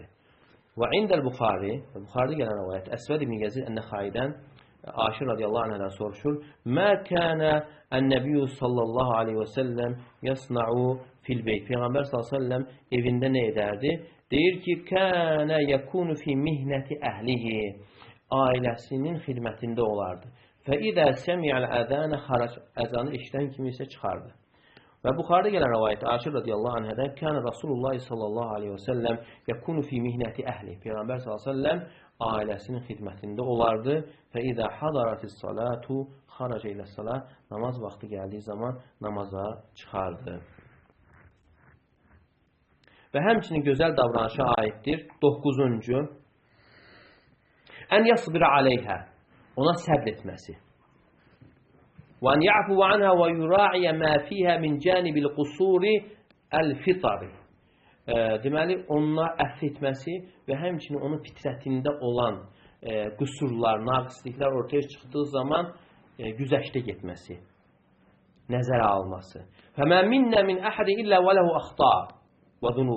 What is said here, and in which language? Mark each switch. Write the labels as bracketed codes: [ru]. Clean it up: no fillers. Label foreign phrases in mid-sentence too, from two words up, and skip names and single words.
[az] Və [ar] عند البخاري, [az] Buxarıda gələn rivayət, Əsvəd ibn Yezid ən-Nəxaidən, Aşir [ar] رضي الله عنها [az] soruşur, [ar] ما كان النبي صلى الله عليه وسلم يصنع في البيت. [az] Peyğəmbər [ar] صلى الله عليه وسلم [az] evində nə edərdi? Deyir ki, [ar] كان يكون في مهنة أهله, [az] ailəsinin xidmətində olardı. [ar] فَإِذَا سَمِعَ الْأَذَانَ خَرَجَ, [az] əzanı eşidən kimi isə çıxardı. Və Buxarıda gələn rivayət [ar] Aşir رضي الله عنها كان رسول الله صلى الله عليه وسلم يكون في مهنة أهل. [az] Peyğəmbər [ar] صلى الله عليه وسلم [az] ailəsinin xidmətində olardı. [ar] فَإِذَا حَضَرَتِ الصَّلَاتُ خَرَجَ إِلَى الصَّلَاةِ, [az] namaz vaxtı gəldiyi zaman namaza çıxardı. Və həmçinin gözəl davranışa aiddir 9-cu [ar] أن يصبر عليها, [az] ona səbr etməsi. [ar] وأن يعفو عنها ويراعي ما فيها من جانب القصور الفطري. [az] Deməli, ona əfv etməsi və həmçinin onun fitrətində olan qüsurlar, naqisliklər ortaya çıxdığı zaman güzəştə getməsi, nəzərə alması. [ar] فما منا من أحد إلا وله أخطاء وذنوب.